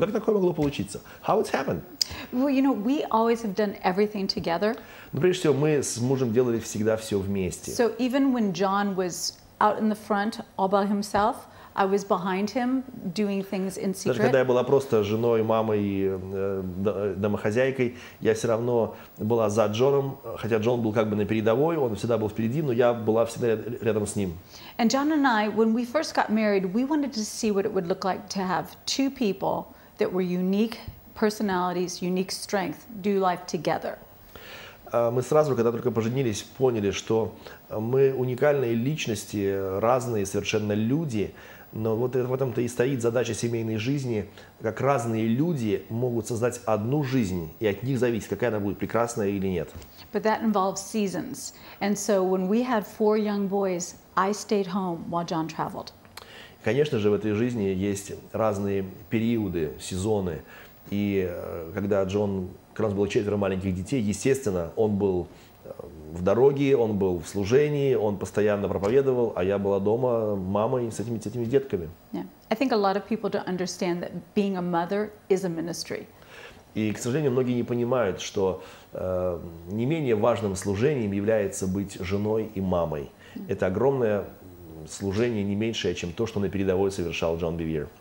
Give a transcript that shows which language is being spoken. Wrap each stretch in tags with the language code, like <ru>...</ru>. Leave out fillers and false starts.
<ru>Как такое могло получиться?</ru> <en>How it's happened? Well, you know, we always have done everything together.</en> <ru>Ну, прежде всего, мы с мужем делали всегда все вместе.</ru> <en>So even when John was out in the front all by himself, I was behind him doing things in secret.</en> <ru>Даже когда я была просто женой, мамой и домохозяйкой, я все равно была за Джоном, хотя Джон был как бы на передовой, он всегда был впереди, но я была всегда рядом с ним.</ru> <en>And John and I, when we first got married, we wanted to see what it would look like to have two people that were unique personalities, unique strength, do life together.</en> <ru>Мы сразу, когда только поженились, поняли, что мы уникальные личности, разные совершенно люди, но вот в этом-то и стоит задача семейной жизни, как разные люди могут создать одну жизнь, и от них зависит, какая она будет, прекрасная или нет.</ru> <en>But that involves seasons. And so when we had 4 young boys, I stayed home while John traveled.</en> <ru>Конечно же, в этой жизни есть разные периоды, сезоны. И когда у нас было 4 маленьких детей, естественно, он был в дороге, он был в служении, он постоянно проповедовал, а я была дома мамой с этими детками.</ru> <en>Yeah. I think a lot of people don't understand that being a mother is a ministry.</en> <ru>И, к сожалению, многие не понимают, что не менее важным служением является быть женой и мамой. Это огромное служение, не меньшее, чем то, что на передовой совершал Джон Бевир.</ru>